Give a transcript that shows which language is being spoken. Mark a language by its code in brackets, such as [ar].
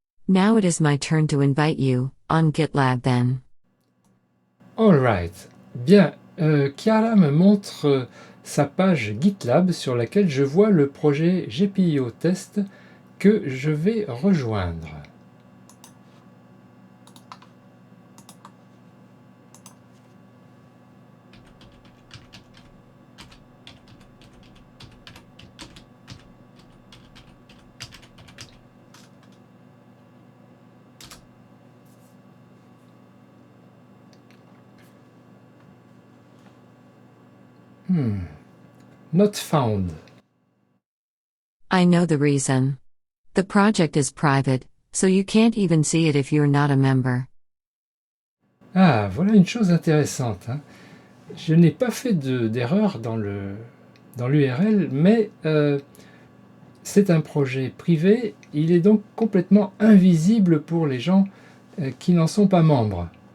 [en] Now it is my turn to invite you on GitLab then. Alright. [fr] Bien, Chiara me montre sa page GitLab sur laquelle je vois le projet GPIO Test que je vais rejoindre. [en] Not found. I know the reason. The project is private, so you can't even see it if you're not a member. [fr] Ah, voilà une chose intéressante, hein. Je n'ai pas fait d'erreur dans l'URL, mais c'est un projet privé, il est donc complètement invisible pour les gens qui n'en sont pas membres.